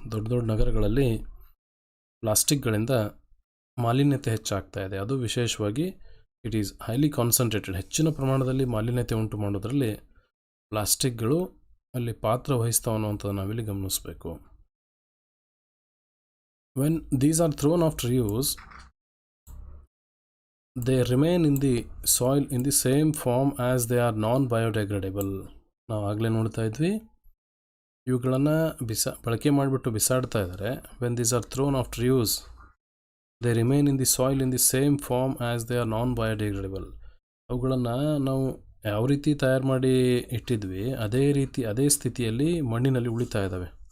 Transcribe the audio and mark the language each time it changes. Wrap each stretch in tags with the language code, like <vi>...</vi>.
<kn>ದೊಡ್ಡ ದೊಡ್ಡ ನಗರಗಳಲ್ಲಿ ಪ್ಲಾಸ್ಟಿಕ್ಗಳಿಂದ ಮಾಲಿನ್ಯತೆ ಹೆಚ್ಚಾಗ್ತಾ ಇದೆ. ಅದು ವಿಶೇಷವಾಗಿ</kn> <en>it is highly concentrated,</en> <kn>ಹೆಚ್ಚಿನ ಪ್ರಮಾಣದಲ್ಲಿ ಮಾಲಿನ್ಯತೆ ಉಂಟು ಮಾಡೋದರಲ್ಲಿ ಪ್ಲಾಸ್ಟಿಕ್ಗಳು ಅಲ್ಲಿ ಪಾತ್ರ ವಹಿಸ್ತಾವೆ ಅನ್ನೋವಂಥದ್ದು ನಾವಿಲ್ಲಿ ಗಮನಿಸಬೇಕು.</kn> <en>When these are thrown after use they remain in the soil in the same form as they are non-biodegradable.</en> <kn>ನಾವು ಆಗಲೇ ನೋಡ್ತಾ ಇದ್ವಿ, ಇವುಗಳನ್ನು ಬಳಕೆ ಮಾಡಿಬಿಟ್ಟು ಬಿಸಾಡ್ತಾ ಇದ್ದಾರೆ.</kn> <en>When these are thrown after use they remain in the soil in the same form as they are non-biodegradable.</en> <kn>ಅವುಗಳನ್ನು ನಾವು ಯಾವ ರೀತಿ ತಯಾರು ಮಾಡಿ ಇಟ್ಟಿದ್ವಿ ಅದೇ ಸ್ಥಿತಿಯಲ್ಲಿ ಮಣ್ಣಿನಲ್ಲಿ ಉಳಿತಾ ಇದ್ದಾವೆ.</kn>